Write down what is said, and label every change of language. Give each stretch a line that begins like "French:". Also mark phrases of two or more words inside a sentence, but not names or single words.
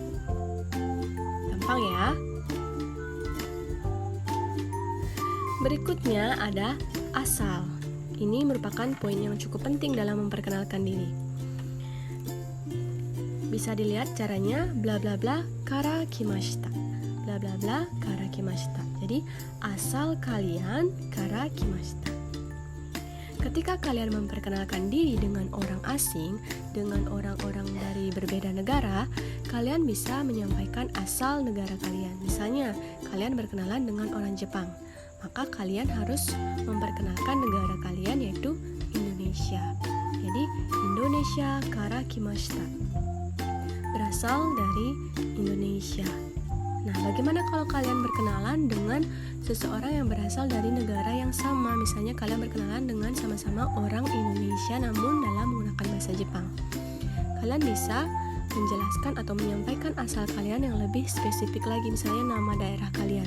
Indonesian: Gampang ya. Berikutnya ada asal. Ini merupakan poin yang cukup penting dalam memperkenalkan diri. Bisa dilihat caranya bla bla bla
Japanese: から来ました. Bla bla bla kara kimashita.
Indonesian: Jadi asal kalian
Japanese: から来ました.
Indonesian: Ketika kalian memperkenalkan diri dengan orang asing, dengan orang-orang dari berbeda negara, kalian bisa menyampaikan asal negara kalian. Misalnya, kalian berkenalan dengan orang Jepang, maka kalian harus memperkenalkan negara kalian yaitu Indonesia.
Japanese: Jadi, インドネシアから来ました.
Indonesian: Berasal dari Indonesia. Nah, bagaimana kalau kalian berkenalan dengan seseorang yang berasal dari negara yang sama? Misalnya kalian berkenalan dengan sama-sama orang Indonesia namun dalam menggunakan bahasa Jepang. Kalian bisa menjelaskan atau menyampaikan asal kalian yang lebih spesifik lagi, misalnya nama daerah kalian.